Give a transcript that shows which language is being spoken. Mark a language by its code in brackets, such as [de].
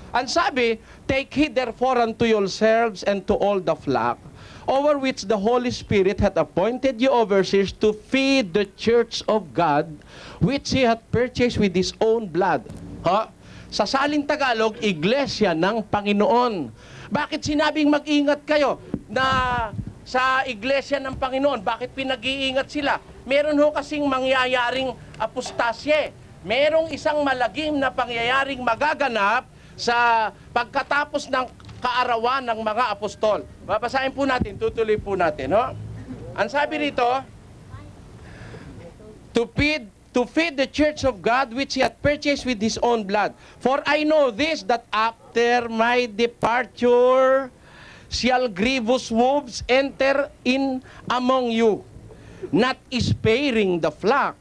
[en] Ang sabi, "Take heed therefore unto yourselves and to all the flock, over which the Holy Spirit hath appointed you overseers to feed the church of God, which He hath purchased with His own blood." [tl] Ha? Sa salin Tagalog, Iglesia ng Panginoon. Bakit sinabing mag-ingat kayo na sa Iglesia ng Panginoon? Bakit pinag-iingat sila? Meron ho kasing mangyayaring apostasye. Merong isang malagim na pangyayaring magaganap sa pagkatapos ng kaarawan ng mga apostol. Babasahin po natin, tutuloy po natin. No? Ang sabi rito, [en] to feed the church of God which He hath purchased with His own blood. For I know this, that after my departure shall grievous wolves enter in among you, not sparing the flock.